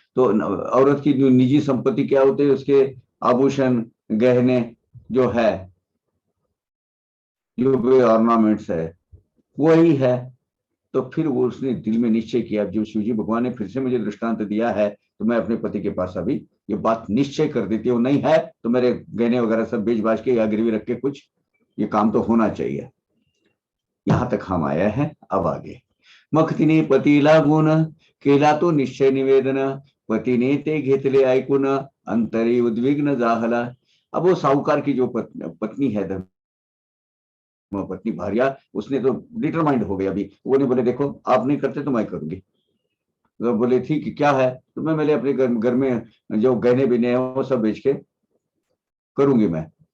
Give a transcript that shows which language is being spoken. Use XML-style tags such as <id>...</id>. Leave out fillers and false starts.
<hi>तो औरत की जो निजी संपत्ति क्या होती है, उसके आभूषण, गहने जो है, जो भी ऑर्नामेंट्स है, वही है। तो फिर वो उसने दिल में निश्चय किया, जो शिवजी भगवान ने फिर से मुझे दृष्टांत दिया है, तो मैं अपने पति के पास अभी ये बात निश्चय कर देती हूँ, नहीं है तो मेरे गहने वगैरह सब बेच बाज के या गिरवी रख के कुछ ये काम तो होना चाहिए। यहां तक हम आया है, अब आगे।</hi> <mr>मखतीने पतीला गुण केला तो निश्चय निवेदन, पतीने ते घेतले ऐकून अंतरी उद्विग्न जाहला।</mr> <hi>अब वो साहूकार की जो पत्नी है, पत्नी भार्या, उसने तो डिटरमाइंड हो गई अभी, वो नहीं बोले देखो आप नहीं करते तो मैं करूंगी। तो बोले ठीक है क्या है, तो मैं मेरे अपने घर में जो गहने बिने हैं वो सब बेच के करूंगी मैं।</hi>